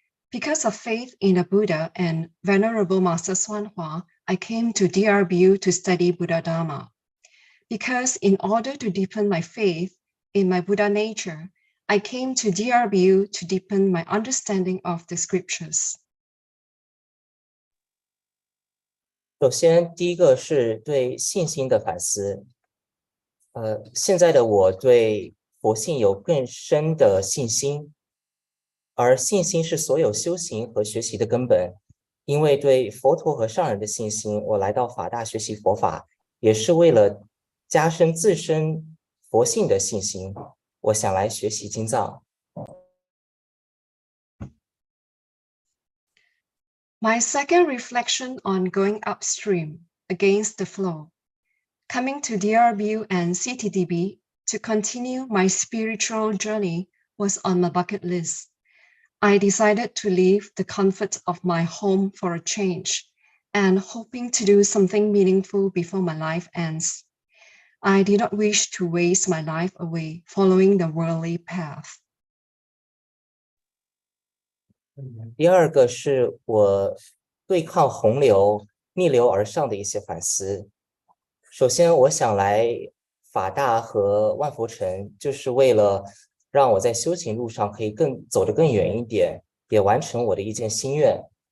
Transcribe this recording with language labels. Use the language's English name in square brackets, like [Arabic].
[English] Because of faith in the Buddha and Venerable Master Swan Hua, I came to DRBU to study Buddha Dharma. Because in order to deepen my faith in my Buddha nature, I came to DRBU to deepen my understanding of the scriptures. [Chinese] 首先，第一个是对信心的反思。现在的我对佛性有更深的信心。而信心是所有修行和学习的根本，因为对佛陀和上人的信心，我来到法大学习佛法，也是为了加深自身佛性的信心。我想来学习经藏。 [English] My second reflection on going upstream against the flow, coming to DRBU and CTDB to continue my spiritual journey was on my bucket list. I decided to leave the comfort of my home for a change and hoping to do something meaningful before my life ends. I did not wish to waste my life away following the worldly path. [Chinese] 第二个是我对抗洪流、逆流而上的一些反思。首先，我想来法大和万佛城，就是为了让我在修行路上可以走得更远一点，也完成我的一件心愿。